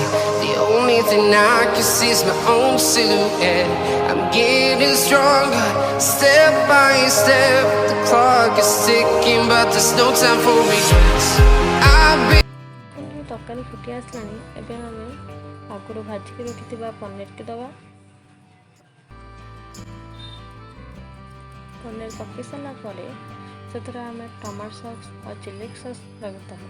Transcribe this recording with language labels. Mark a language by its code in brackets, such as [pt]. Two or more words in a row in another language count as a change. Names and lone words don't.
[en] The only thing I can see is my own silhouette. I'm getting stronger, step by step. The clock is ticking, but there's no time for regrets. I've been [or] ତରକାରୀ ଫୁଟି ଆସିଲାଣି। ଏବେ ଆମେ ଆଗରୁ ଭାଜିକି ରଖିଥିବା ପନିରକି ଦେବା। ପନିର ପକାଇ ସାରିଲା ପରେ ସେଥିରେ ଆମେ [en] tomato sauce [or] ଆଉ [en] chili sauce [or] ଲଗାଇଦେବା।